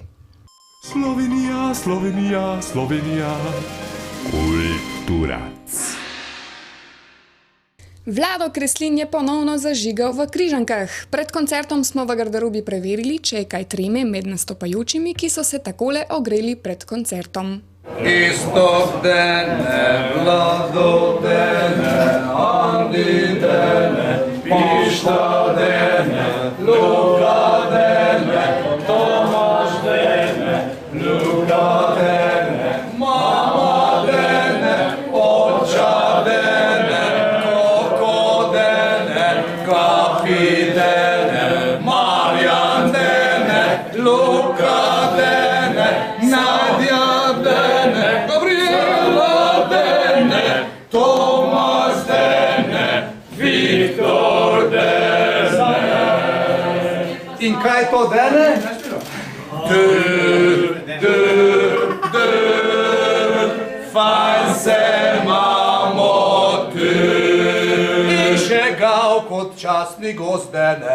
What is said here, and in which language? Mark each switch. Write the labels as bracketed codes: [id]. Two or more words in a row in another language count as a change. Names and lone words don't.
[sl] Slovenija, Slovenija, Slovenija, kulturac. Vlado Kreslin je ponovno zažigal v Križankah. Pred koncertom smo v garderobi preverili, če je kaj treme med nastopajočimi, ki so se takole ogreli pred koncertom. Istok dene, Vlado dene, Andi dene, Pišta dene, Luka dene, Tomaš dene, Luka dene, Mama dene, Oča dene, Koko dene, Kapi dene, Marjan dene, Luka dene, Nadja dene, Gabriela dene, Tomas dene, Viktor dene. In kaj to dene? Fajn se imamo tu. In še gav kot častni gost dene.